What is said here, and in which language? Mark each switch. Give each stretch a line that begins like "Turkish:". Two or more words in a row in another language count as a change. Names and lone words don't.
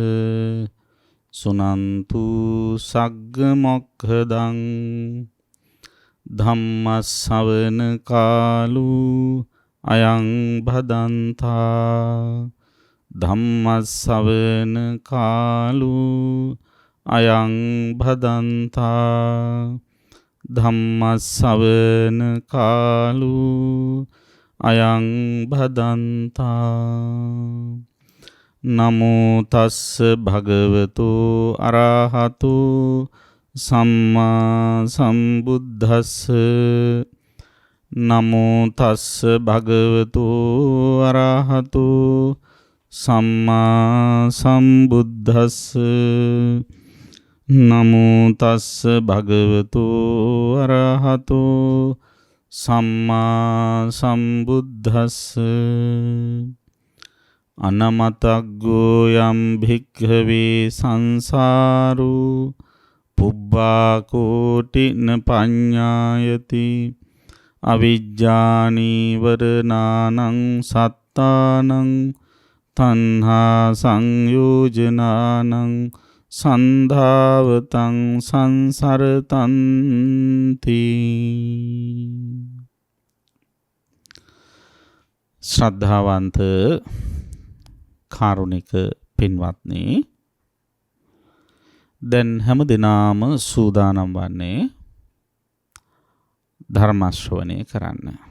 Pali: सुनन्तु सग्गमोक्खदं धम्मश्रवण कालो अयं भदन्ता धम्मश्रवण कालो अयं भदन्ता धम्मश्रवण कालो अयं भदन्ता नमो तस्स भगवतो अरहतो सम्मा सम्बुद्धस्स नमो तस्स भगवतो अरहतो सम्मा सम्बुद्धस्स नमो तस्स भगवतो अरहतो सम्मा सम्बुद्धस्स अनमतग्गो यं भिक्खवे संसारो पुब्बाकोटिन पඤ්ඤායති अविज्ञानीवरणानं सत्तानं तन्हा संयोजनानं संधावतं संसरतन्ति.
Sinhala: ශ්‍රද්ධාවන්ත කාරුණික පින්වත්නි, දැන් හැම දිනාම සූදානම් වන්නේ ධර්ම ශ්‍රවණය කරන්න.